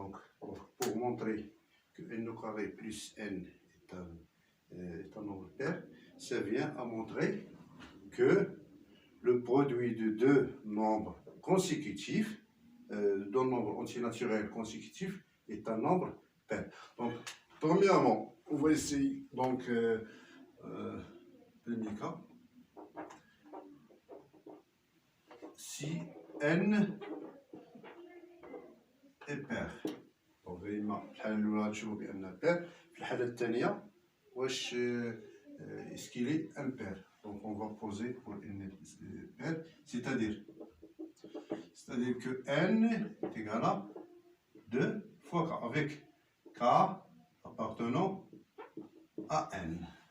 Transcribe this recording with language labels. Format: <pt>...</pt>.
<fr>Donc pour montrer que n au carré plus n est un nombre pair, ça vient à montrer que le produit de deux nombres consécutifs, d'un nombre entier naturel consécutif, est un nombre pair. Donc, premièrement, on va essayer, donc, premier cas, si n est pair.</fr> <ar>Donc, الحالة الأولى نشوفوا بأنها pair. في الحالة الثانية واش</ar> <fr>est-ce qu'il est impair. Donc on va poser pour n pair, c'est-à-dire que n est égal à 2 fois k, avec k appartenant à n.</fr>